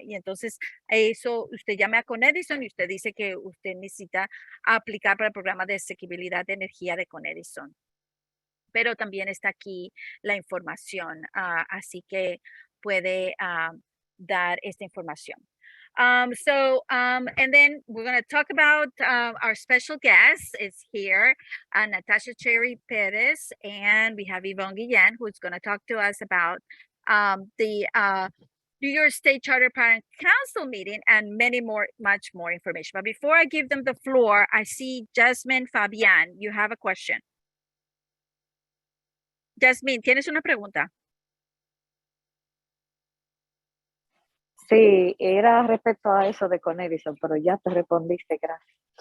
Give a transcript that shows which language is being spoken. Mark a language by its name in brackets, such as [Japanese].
[Spanish] Y entonces eso usted llama a Con Edison y usted dice que usted necesita aplicar para el programa de asequibilidad de energía de Con Edison. Pero también está aquí la información, así que puede dar esta información. [English] And then we're going to talk about our special guest is here, Natasha Cherry Perez, and we have Yvonne Guillen, who's going to talk to us about the New York State Charter Parent Council meeting and much more information. But before I give them the floor, I see Jasmine Fabian. You have a question. [Spanish] Jasmine, ¿tienes una pregunta? Sí, era respecto a eso de Con Edison, pero ya te respondiste, gracias.